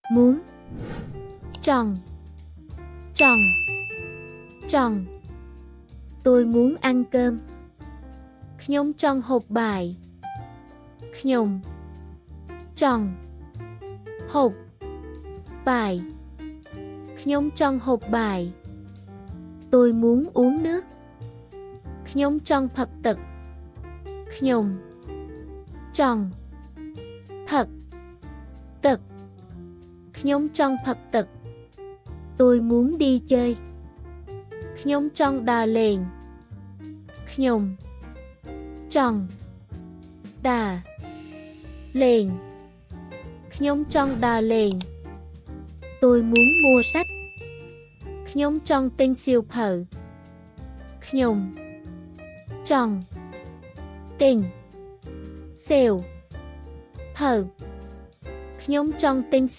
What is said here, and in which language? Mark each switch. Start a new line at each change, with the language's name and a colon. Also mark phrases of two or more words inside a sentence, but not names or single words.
Vietnamese: muốn tròn tròn tròn tôi muốn ăn cơm
Khmer: ខ្ញុំចង់ហូបបាយខ្ញុំចង់ហូបបាយខ្ញុំច ង់ហូបបាយ
Vietnamese: tôi muốn uống nước
Khmer: ខ្ញុំចង់ផឹកទឹកខ្ញុំចង់ ផឹកទឹក ខ្ញុំចង់ផឹកទឹក
Vietnamese: tôi muốn đi chơi
Khmer: ខ្ញុំចង់ដើរលេងខ្ញុំចង់ដើរលេងខ្ញុំចង់ដើរលេង
Vietnamese: tôi muốn mua sách
Khmer: ខ្ញុំចង់ទិញសៀវភៅខ្ញុំចង់ទិញសៀវភៅខ្ញុំចង់ទិញ